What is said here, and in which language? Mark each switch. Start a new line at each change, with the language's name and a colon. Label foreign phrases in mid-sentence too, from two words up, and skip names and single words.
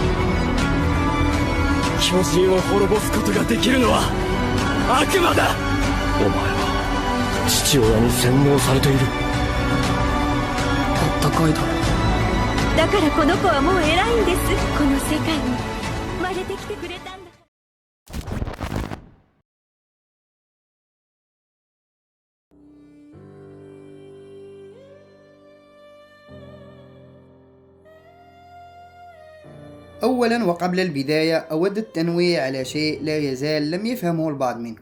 Japanese: 巨人を滅ぼすことができるのは悪魔だ。お前は父親に洗脳されている。あったかいだろ。だからこの子はもう偉いんです。この世界に生まれてきてくれたんだ。
Arabic: أولا وقبل البداية أود التنويه على شيء لا يزال لم يفهمه البعض منكم.